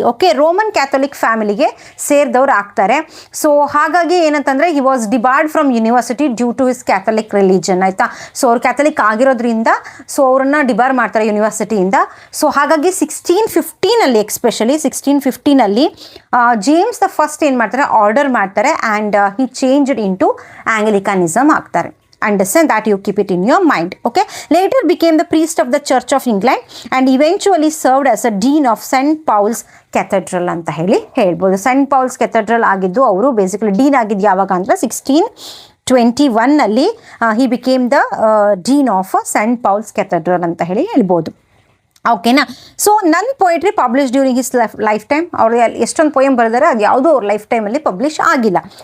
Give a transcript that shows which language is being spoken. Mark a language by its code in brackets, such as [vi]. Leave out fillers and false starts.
[kn] Okay, Roman Catholic ಫ್ಯಾಮಿಲಿಗೆ ಸೇರಿದವ್ರು ಆಗ್ತಾರೆ. So ಹಾಗಾಗಿ ಏನಂತಂದರೆ [en] He was debarred from university due to his Catholic religion. [kn] ಆಯಿತಾ. ಸೊ ಅವ್ರು ಕ್ಯಾಥೋಲಿಕ್ ಆಗಿರೋದ್ರಿಂದ ಸೊ ಅವ್ರನ್ನ ಡಿಬಾರ್ ಮಾಡ್ತಾರೆ ಯೂನಿವರ್ಸಿಟಿಯಿಂದ. ಸೊ ಹಾಗಾಗಿ 1615 ಎಕ್ಸ್ಪೆಷಲಿ 1615 ಜೇಮ್ಸ್ ದ ಫಸ್ಟ್ ಏನು ಮಾಡ್ತಾರೆ, ಆರ್ಡರ್ ಮಾಡ್ತಾರೆ and [en] he changed into Anglicanism [kn] ಆಗ್ತಾರೆ. [en] Understand that, you keep it in your mind. Okay, later became the priest of the Church of England and eventually served as a dean of St. [kn] Paul's Cathedral ಅಂತ ಹೇಳ್ಬೋದು. Scent falls cathedral ಆಗಿದ್ದು ಅವರು basically dean ಆಗಿದ್ದು ಯಾವಾಗ ಅಂದರೆ [en] 1621 he became the dean of Saint Paul's Cathedral [kn] ಅಂತ ಹೇಳ್ಬೋದು. ಓಕೆನಾ. [en] So ನನ್ನ poetry publish during his lifetime. [kn] ಅವರು ಎಷ್ಟೊಂದು ಪೊಯಮ್ ಬರೆದಾರೆ, ಅದು ಯಾವುದೂ ಅವ್ರ ಲೈಫ್ ಟೈಮಲ್ಲಿ ಪಬ್ಲಿಷ್ ಆಗಿಲ್ಲ.